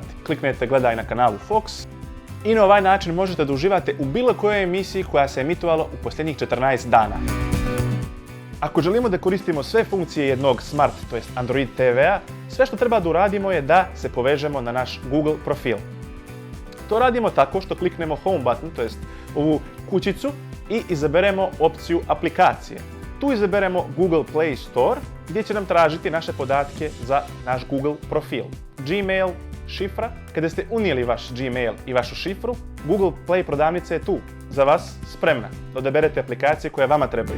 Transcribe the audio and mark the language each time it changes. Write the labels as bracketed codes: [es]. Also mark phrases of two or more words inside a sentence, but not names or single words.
[bs] Kliknete gledaj na kanalu Fox i na ovaj način možete da uživate u bilo kojoj emisiji koja se emitovala u posljednjih 14 dana. Ako želimo da koristimo sve funkcije jednog smart, to jest Android TV-a, sve što treba da uradimo je da se povežemo na naš Google profil. To radimo tako što kliknemo [en] Home button, [bs] to jest ovu kućicu, i izaberemo opciju aplikacije. Tu izaberemo Google Play Store gdje će nam tražiti naše podatke za naš Google profil. Gmail, šifra. Kada ste unijeli vaš Gmail i vašu šifru, Google Play prodavnica je tu, za vas spremna, da odaberete aplikacije koje vama trebaju.